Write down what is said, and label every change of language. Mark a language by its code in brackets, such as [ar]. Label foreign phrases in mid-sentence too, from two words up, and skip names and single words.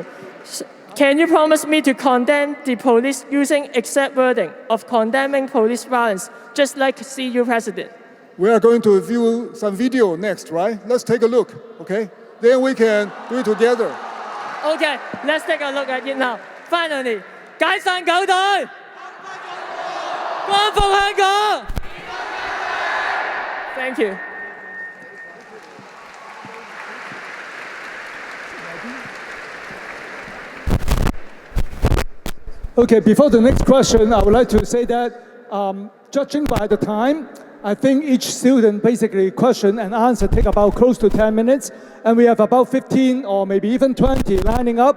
[en] Can you promise me to condemn the police using exact wording of condemning police violence, just like CU President? We are going to view some video next, right? Let's take a look, okay? Then we can do it together. Okay, let's take a look at it now. Finally, [yue] 解散狗隊，光復香港。 [en] Thank you. Okay, before the next question, I would like to say that judging by the time, I think each student basically question and answer take about close to 10 minutes, and we have about 15 or maybe even 20 lining up.